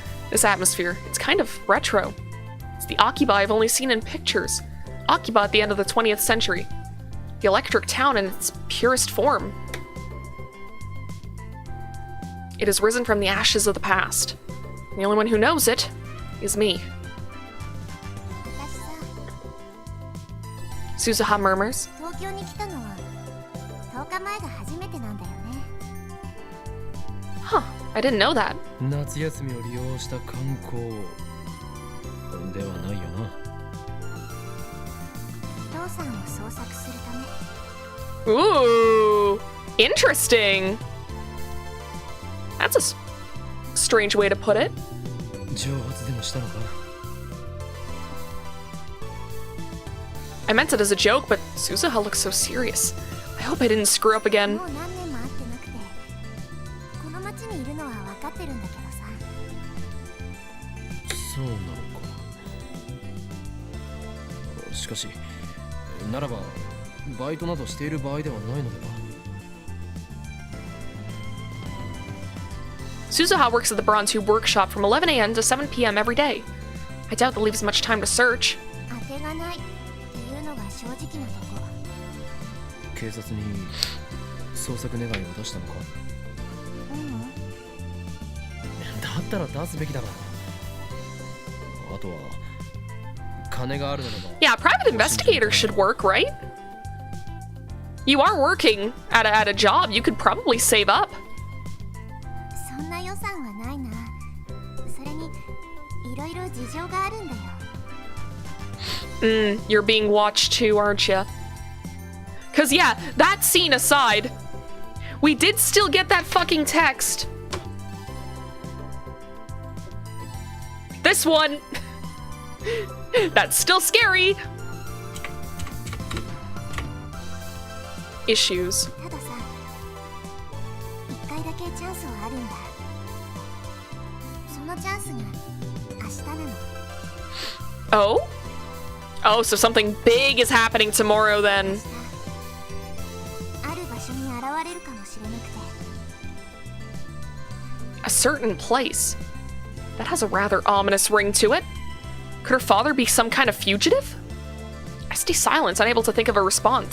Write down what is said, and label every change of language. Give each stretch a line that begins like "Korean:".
English: This atmosphere, it's kind of retro. It's the Akiba I've only seen in pictures. Akiba at the end of the 20th century. The electric town in its purest form. It has risen from the ashes of the past. The only one who knows it is me. Suzuha murmurs.
Japanese: 東京に来たのは10日前が初めてなんだよね。
English: Huh, I didn't know that.
Japanese: 夏休みを利用した観光ではないよな。父さんを捜索するため。
English: Ooh, interesting. That's a strange way to put it.
Japanese: 蒸発でもしたのか。
English: I meant it as a joke, but Suzuha looks so serious. I hope I didn't screw up again.
Japanese: もう何年も会ってなくて、この町にいるのは分かってるんだけどさ。そうなのか。しかし、ならばバイトなどしている場合ではないのでは。
English: Suzuha works at the Bronze Tube workshop from 11 a.m. to 7 p.m. every day. I doubt that leaves much time to search.
Japanese: 当てがないっていうのが正直なとこ。警察に捜索願いを出したのか。だったら出すべきだろう。あとは金があるならば。
English: Yeah, private investigator should work, right? You are working at a job. You could probably save up.
Japanese: そんな予算はないな。それにいろいろ事情があるんだよ。
English: You're being watched too, aren't you? Cause yeah, that scene aside, we did still get that fucking text. This one, that's still scary. Issues.
Japanese: たださ、一回だけチャンスはあるんだ。そのチャンスが明日なの。
English: Oh? Oh, so something big is happening tomorrow then.
Japanese: ある場所に現れるかもしれなくて。
English: A certain place. That has a rather ominous ring to it. Could her father be some kind of fugitive? I stay silent, unable to think of a response.